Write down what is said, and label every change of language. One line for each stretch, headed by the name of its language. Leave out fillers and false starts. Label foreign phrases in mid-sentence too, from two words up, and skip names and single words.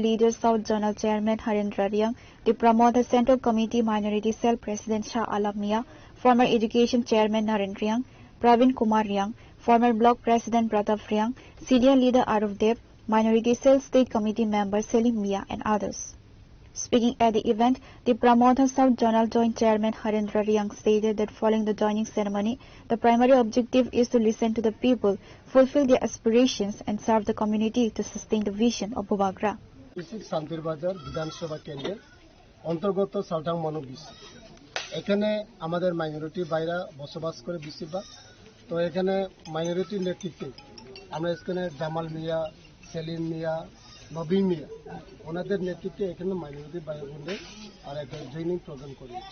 English: leaders South Zonal Chairman Harendra Riang, the Pramotha Central Committee Minority Cell President Shah Alam Mia, former Education Chairman Narendra Riang, Pravin Kumar Riang, former Block President Pratap Riang, Senior Leader Aruf Dev, Minority Cell State Committee Member Selim Mia and others. Speaking at the event, the Pramotha South Zonal Joint Chairman Harendra Riang stated that following the joining ceremony, the primary objective is to listen to the people, fulfill their aspirations and serve the community to sustain the vision of Bubagra.
Bangla: Santir Bazar Vidhan Sabha Kendra অন্তর্গত সালটাং মনো বিসি। এখানে আমাদের মাইনরিটি ভাইরা বসবাস করে বেশিরভাগ। তো এখানে মাইনরিটির নেতৃত্বে আমরা এখানে জামাল মিয়া, সেলিম মিয়া, নবী মিয়া ওনাদের নেতৃত্বে এখানে মাইনরিটি ভাই বোনদের আর একটা
English: joining program
Bangla: করেছি।